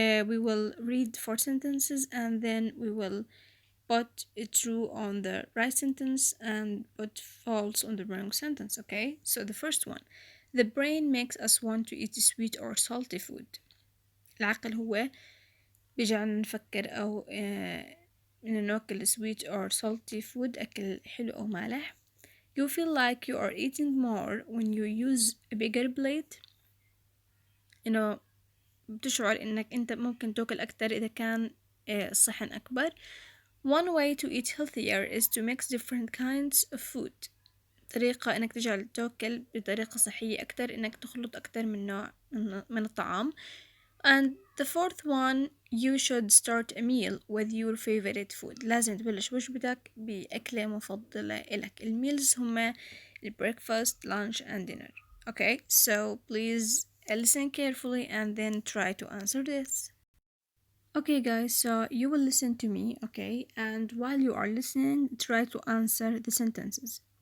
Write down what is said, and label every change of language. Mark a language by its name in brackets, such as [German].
[English] We will read 4 sentences and then we will put true on the right sentence and put false on the wrong sentence. Okay, so the first one: the brain makes us want to eat sweet or salty food. [Arabic] العقل هو بيجعلنا نفكر أو إنه ناكل [English] sweet or salty food، [Arabic] أكل حلو أو مالح. [English] You feel like you are eating more when you use a bigger plate. [Arabic] إنه بتشعر إنك أنت ممكن تاكل أكتر إذا كان الصحن أكبر. [English] One way to eat healthier is to mix different kinds of food. [Arabic] طريقة إنك تجعل تاكل بطريقة صحية أكتر، إنك تخلط أكتر من نوع من الطعام. [English] And the fourth one, you should start a meal with your favorite food. [Arabic] لازم تبلش وجبتك بأكلة مفضلة إلك. الميلز هما [English] breakfast, lunch and dinner. Okay, so please listen carefully and then try to answer this. Okay guys, so you will listen to me, okay? And while you are listening, try to answer the sentences.